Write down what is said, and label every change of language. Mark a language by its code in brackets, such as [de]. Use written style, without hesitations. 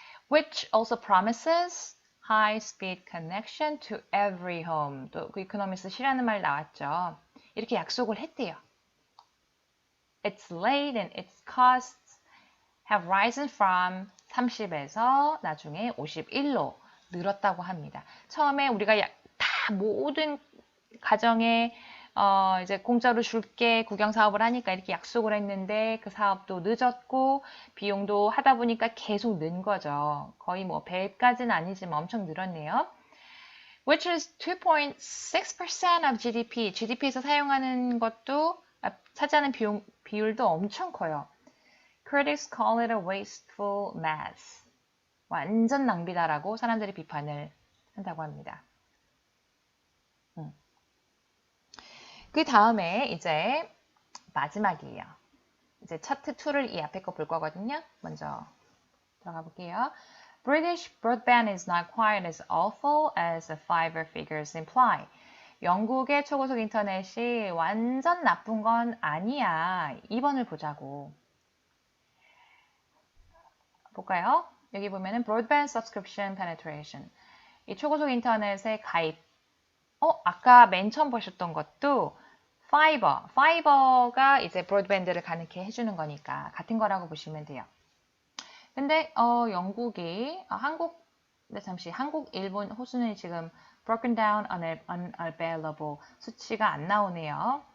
[en] Which also promises high-speed connection to every home. [ko] 또 그 이코노미스트 시라는 말 나왔죠. 이렇게 약속을 했대요. [en] It's late and its costs have risen from 30에서 [ko] 나중에 51로 늘었다고 합니다. 처음에 우리가 다 모든 가정에 이제 공짜로 줄게 구경 사업을 하니까 이렇게 약속을 했는데 그 사업도 늦었고 비용도 하다 보니까 계속 는 거죠. 거의 뭐 배까지는 아니지만 엄청 늘었네요. [en] Which is 2.6% of GDP. [ko] GDP에서 사용하는 것도 차지하는 비율도 엄청 커요. [en] Critics call it a wasteful mess. [ko] 완전 낭비다라고 사람들이 비판을 한다고 합니다. 그 다음에 이제 마지막이에요. 이제 차트 2를 이 앞에 거 볼 거거든요. 먼저 들어가 볼게요. [en] British broadband is not quite as awful as the five figures imply. [ko] 영국의 초고속 인터넷이 완전 나쁜 건 아니야. 2번을 보자고. 볼까요? 여기 보면은 [en] broadband subscription penetration. [ko] 이 초고속 인터넷의 가입. 아까 맨 처음 보셨던 것도 파이버가 이제 브로드밴드를 가능케 해주는 거니까 같은 거라고 보시면 돼요. 근데 영국이 한국, 일본 호수는 지금 [en] broken down, unavailable [ko] 수치가 안 나오네요.